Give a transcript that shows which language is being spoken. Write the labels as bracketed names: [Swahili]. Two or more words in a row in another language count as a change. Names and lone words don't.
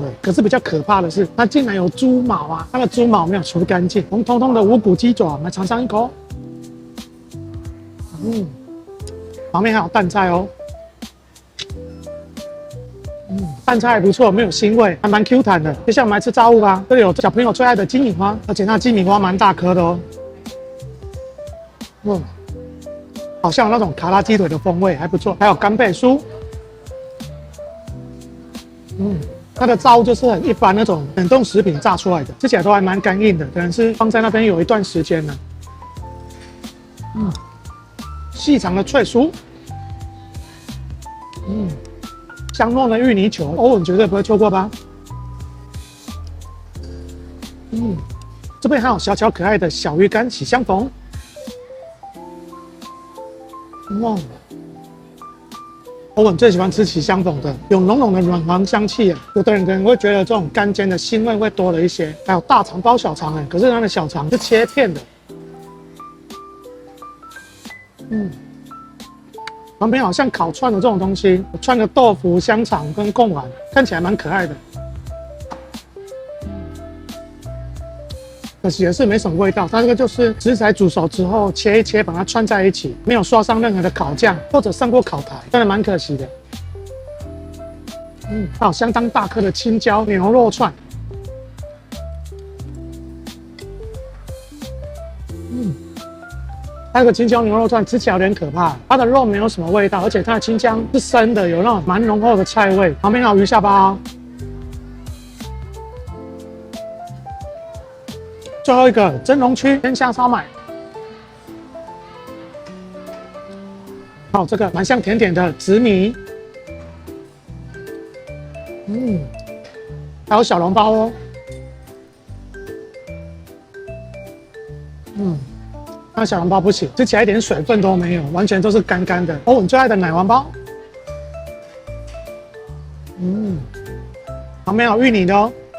[Chinese] 可是比較可怕的是，它竟然有豬毛啊！它的豬毛沒有除乾淨，紅彤彤的無骨雞爪，我們來嘗嘗一口。旁邊還有蛋菜哦，蛋菜還不錯，沒有腥味，還蠻 Q 彈的。接下來我們來吃炸物吧，這裡有小朋友最愛的雞米花，而且那雞米花蠻大顆的哦。好像有那種卡拉雞腿的風味，還不錯。還有干貝酥，它的炸物就是很一般那種冷凍食品炸出來的，吃起來都還蠻乾硬的，可能是放在那邊有一段時間了。細長的脆酥，香糯的芋泥球，歐文絕對不會錯過吧？這邊還有小巧可愛的小魚乾喜相逢。歐文最喜歡吃喜相逢的，有濃濃的軟黃香氣啊。有的人可能會覺得這種乾煎的腥味會多了一些。還有大腸包小腸可是它的小腸是切片的。旁邊好像烤串的這種東西，串個豆腐、香腸跟貢丸，看起來蠻可愛的。可惜也是沒什麼味道，它這個就是食材煮熟之後切一切，把它串在一起，沒有刷上任何的烤醬或者上過烤台，真的蠻可惜的。還有相當大顆的青椒牛肉串。那個青椒牛肉串吃起來有點可怕，它的肉沒有什麼味道，而且它的青椒是生的，有那種蠻濃厚的菜味。旁邊還有魚下巴哦。最後一個蒸籠區天下燒麥。好，這個蠻像甜点的紫米。還有小籠包哦。那小籠包不行，吃起來一點水分都沒有，完全都是干干的。欧文最愛的奶黄包。旁邊有芋泥的哦。